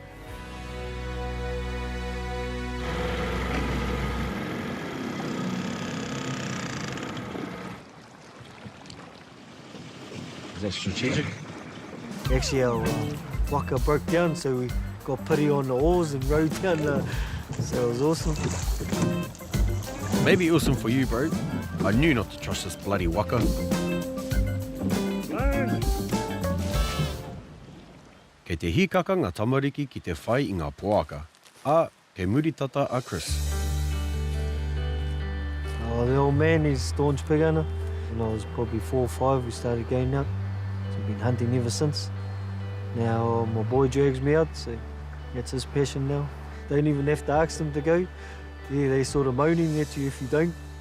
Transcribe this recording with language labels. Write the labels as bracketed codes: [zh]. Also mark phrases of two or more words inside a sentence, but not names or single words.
[en] Is that strategic? Actually, our waka broke down, so we got Piri on the oars and rowed down so it was awesome. Maybe awesome for you, bro. I knew not to trust this bloody waka. [mi] Kei te hikaka ngā tamariki ki te whai I ngā poaka. Kei muritata a Chris. [en] Oh, the old man is staunch pig hunter. When I was probably 4 or 5, we started going out. So we've been hunting ever since. Now my boy drags me out, so that's his passion now. Don't even have to ask them to go. Yeah, they sort of moaning at you if you don't.